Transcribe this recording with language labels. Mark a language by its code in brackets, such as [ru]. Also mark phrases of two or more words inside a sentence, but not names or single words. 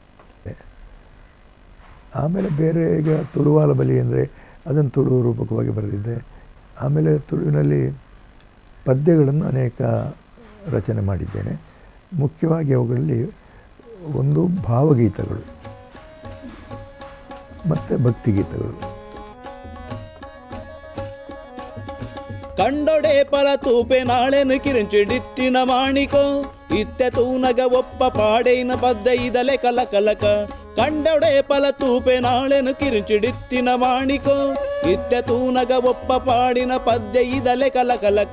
[kn] ಆಮೇಲೆ ಬೇರೆ ಈಗ ತುಳುವಾಲ ಬಲಿ ಅಂದರೆ ಅದನ್ನು ತುಳು ರೂಪಕವಾಗಿ ಬರೆದಿದ್ದೆ. ಆಮೇಲೆ ತುಳುವಿನಲ್ಲಿ ಪದ್ಯಗಳನ್ನು ಅನೇಕ ರಚನೆ ಮಾಡಿದ್ದೇನೆ. ಮುಖ್ಯವಾಗಿ ಅವುಗಳಲ್ಲಿ ಒಂದು ಭಾವಗೀತಗಳು ಮತ್ತು ಭಕ್ತಿಗೀತಗಳು. [tcy] ಕಂಡೊಡೆ ಪಲ ತೂಪೆ ನಾಳೆನು ಕಿರಿಂಚಿಡಿತ್ತಿನ ಮಾಣಿಕೋ ಇತ್ತೆ ತೂನಗ ಒಪ್ಪ ಪಾಡೇನ ಪದ್ದ ಇದಲೆ ಕಲ ಕಲಕ. ಕಂಡೊಡೆ ಪಲ ತೂಪೆ ನಾಳೆನು ಕಿರಿಂಚಿಡಿತ್ತಿನ ಮಾಣಿಕೋ ಇತ್ತೆ ತೂನಗ ಒಪ್ಪ ಪಾಡಿನ ಪದ್ಯ ಇದಲೆ ಕಲ ಕಲಕ.